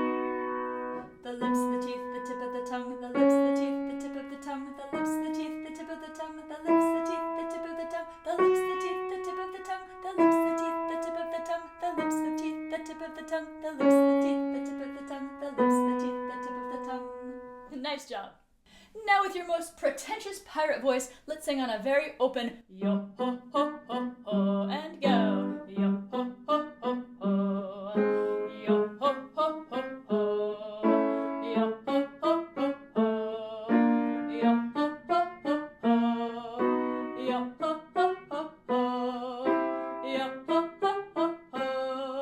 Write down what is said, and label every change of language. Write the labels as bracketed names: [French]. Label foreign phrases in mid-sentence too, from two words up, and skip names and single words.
[English] The lips, the teeth, the tip of the tongue, the lips, the teeth, the tip of the tongue, the lips, the teeth, the tip of the tongue, the lips, the teeth, the tip of the tongue, the lips, the teeth, the tip of the tongue, the lips, the teeth, the tip of the tongue, the lips, the teeth, the tip of the tongue, the lips, the teeth, the tip of the tongue, the lips, the teeth, the tip of the tongue. Nice job. Now with your most pretentious pirate voice, let's sing on a very open yo ho ho ho ho and go. Yo ho ho ho ho. Yo ho ho ho ho. Yo ho ho ho ho. Yo ho ho ho ho. Yo ho ho ho ho. Yo ho ho ho ho.